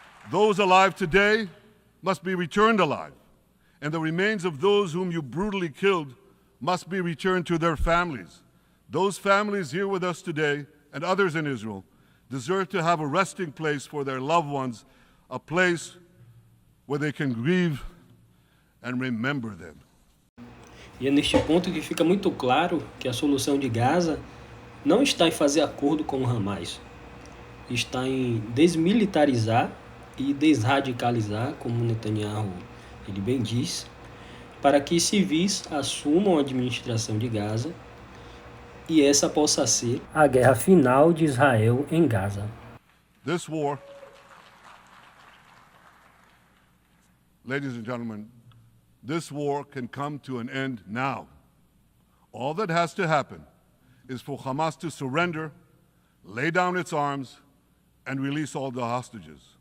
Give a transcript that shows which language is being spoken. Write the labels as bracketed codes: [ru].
[en] Those alive today must be returned alive, and the remains of those whom you brutally killed must be returned to their families. Those families here with us today, and others in Israel, deserve to have a resting place for their loved ones, a place where they can grieve and remember them. [pt] E é neste ponto que fica muito claro que a solução de Gaza não está em fazer acordo com o Hamas, está em desmilitarizar e desradicalizar, como Netanyahu ele bem diz, para que civis assumam a administração de Gaza e essa possa ser a guerra final de Israel em Gaza. [en] This war, ladies and gentlemen, this war can come to an end now. All that has to happen is for Hamas to surrender, lay down its arms, and release all the hostages.